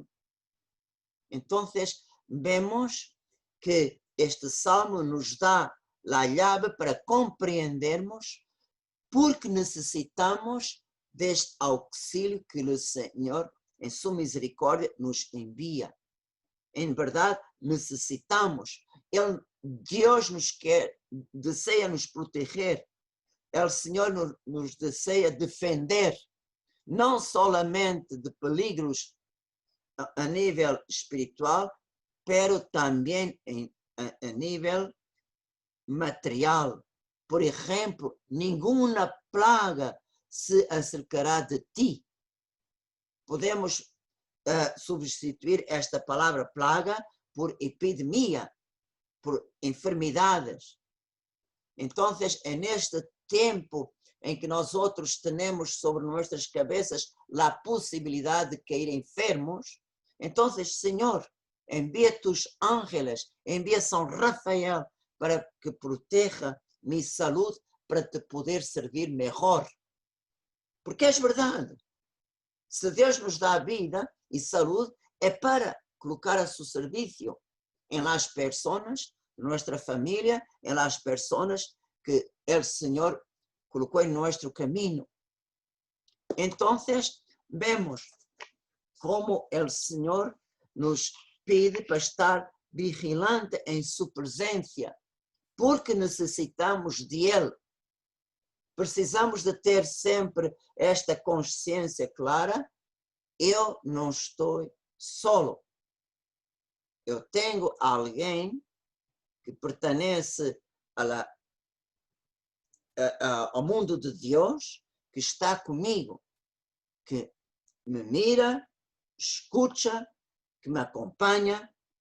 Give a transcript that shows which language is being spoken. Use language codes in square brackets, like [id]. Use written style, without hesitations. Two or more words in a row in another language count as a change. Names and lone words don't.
[pt] Então, vemos que este salmo nos dá a chave para compreendermos porque necessitamos deste auxílio que o Senhor, em sua misericórdia, nos envia. Em verdade, necessitamos. Deus deseja nos proteger. O Senhor nos deseja defender, não [es] solamente de peligros [pt] a nível espiritual, pero também a nível material. Por exemplo, nenhuma plaga [es] se acercará de ti. [pt] Podemos substituir esta palavra plaga por epidemia, por enfermidades. Então, é neste tempo em que nós outros temos sobre nossas cabeças a possibilidade de cair enfermos, então, Senhor, envia [es] tus ángeles, [pt] envia São Rafael para que proteja minha saúde para te poder servir melhor. Porque é verdade. Se Deus nos dá vida e saúde, é para colocar a seu serviço em [es] las personas, nuestra familia, en las personas que el Señor colocó en nuestro camino. Entonces, vemos como el Señor nos pide para estar vigilante en su presencia, porque necesitamos de Él. [pt] Precisamos de ter sempre esta consciência clara, eu não estou solo. Eu tenho alguém que pertence ao mundo de Deus, que está comigo, que me mira, escuta, que me acompanha.